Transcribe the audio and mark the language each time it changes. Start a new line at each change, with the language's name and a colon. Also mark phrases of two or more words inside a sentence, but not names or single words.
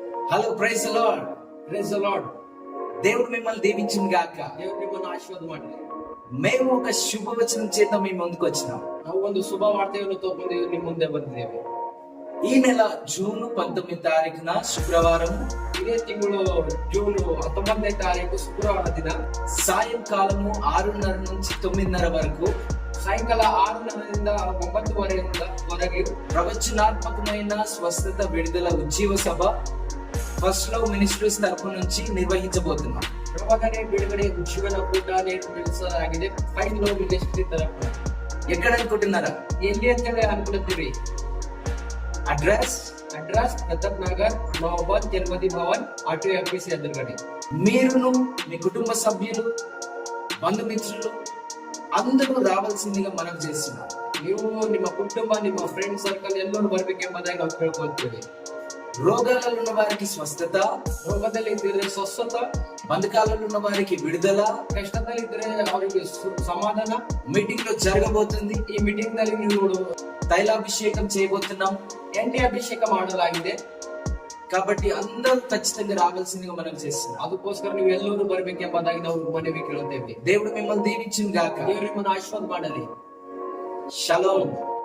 Telugu: హలో,
English: Praise the Lord. Praise the Lord.
Telugu: దేవుడు మిమ్మల్ని దీవించిన గాక.
Kannada: ದೇವರು ನಿಮ್ಮನ್ನು ಆಶೀರ್ವಾದ ಮಾಡಲಿ.
Telugu: మేము ఒక శుభవచనం చేత మీ ముందుకు వచ్చినాం.
Kannada: ನಾವು ಒಂದು ಶುಭ ವಾರ್ತೆಯನ್ನು ತಗೊಂಡು ನಿಮ್ಮ ಮುಂದೆ ಬಂದಿದ್ದೇವೆ.
Telugu: ఈ నెల జూన్ 19 తారీఖున శుక్రవారం,
Kannada: ಇದೇ ತಿಂಗಳು ಜೂನ್ 19ನೇ ತಾರೀಕು ಶುಕ್ರವಾರ ದಿನ
Telugu: సాయంకాలము 6:30 నుంచి 9:30 వరకు
Kannada: సాయంకాಲ 6:30ರಿಂದ 9:30
Telugu: ప్రవచనాత్మకమైన స్వస్థత విడుదల ఉజ్జీవ సభ ఫస్ట్ లవ్ మినిస్ట్రీస్ తరపు నుంచి నిర్వహించబోతున్నాం.
Kannada: ಪ್ರವಾದನೆ ಬಿಡುಗಡೆ ಜೀವನ ಕೂಟ ನಡೆಸಲಾಗಿದೆ. ಫೈವ್ ಲೋ ಮಿನಿಸ್ಟ್ರಿ ತರಫು.
Telugu: ఎక్కడ అనుకుంటున్నారా?
Kannada: ಎಲ್ಲಿ ಅಂತ ಹೇಳಿ ಅನ್ಕೊಳ್ತೀವಿ.
Telugu: అడ్రస్
Kannada: ಪ್ರತಾಪ್ ನಗರ್, ಮಹಾಬಾದ್, ಜನ್ಮದಿ ಭವನ್, ಆರ್ಟಿಒ ಆಫೀಸ್ ಎದುರುಗಡೆ.
Telugu: మీరును మీ కుటుంబ సభ్యులు, బంధుమిత్రులు అందరూ రావాల్సిందిగా మనం చేస్తున్నాం.
Kannada: ನೀವು ನಿಮ್ಮ ಕುಟುಂಬ, ನಿಮ್ಮ
English: friend circle
Kannada: ಎಲ್ಲರೂ ಬರ್ಬೇಕೆಂಬುದಾಗಿ ನಾವು ಕೇಳ್ಕೊಳ್ತೀವಿ.
Telugu: రోగాలలో ఉన్న వారికి స్వస్థత,
Kannada: ರೋಗದಲ್ಲಿ ಇದ್ದರೆ ಸ್ವಸ್ಥತ,
Telugu: బంధకాలలో ఉన్న వారికి విడుదల
Kannada: ಕಷ್ಟದಲ್ಲಿ ಇದ್ರೆ ಅವರಿಗೆ ಸಮಾಧಾನ
Telugu: మీటింగ్ లో జరగబోతుంది.
Kannada: ಈ ಮೀಟಿಂಗ್ ನಲ್ಲಿ ನೀವು
Telugu: తైలాభిషేకం చేయబోతున్నాం.
Kannada: ಎಣ್ಣೆ ಅಭಿಷೇಕ ಮಾಡಲಾಗಿದೆ.
Telugu: కాబట్టి అందరూ ఖచ్చితంగా రావాల్సిందిగా మనం చేస్తున్నాం.
Kannada: ಅದಕ್ಕೋಸ್ಕರ ನೀವು ಎಲ್ಲರೂ ಬರ್ಬೇಕೆಂಬುದಾಗಿ ನಾವು ಮನವಿ ಕೇಳುತ್ತೇವೆ.
Telugu: దేవుడు మిమ్మల్ని దీవించును గాక.
Kannada: ದೇವರು ನಿಮ್ಮನ್ನು ಆಶೀರ್ವಾದ ಮಾಡಲಿ.
Telugu: షలోమ్.